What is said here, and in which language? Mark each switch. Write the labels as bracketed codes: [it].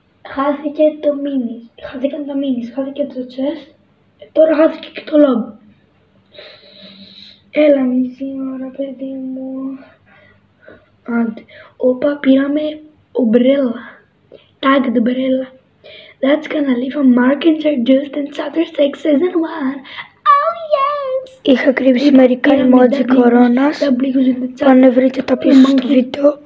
[el] Χάθηκαν τα minis, χάθηκε το chest, τώρα χάθηκε και το lobby. Έλα μισή ώρα παιδί μου. Άντε, όπα πήραμε umbrella, tagged umbrella. [en] That's gonna leave a mark introduced in Chapter 6 Season 1. Oh yes! [el] Είχα κρύψει μερικά emoji κορώνας. Πάνε βρείτε τα πίσω στο βίντεο.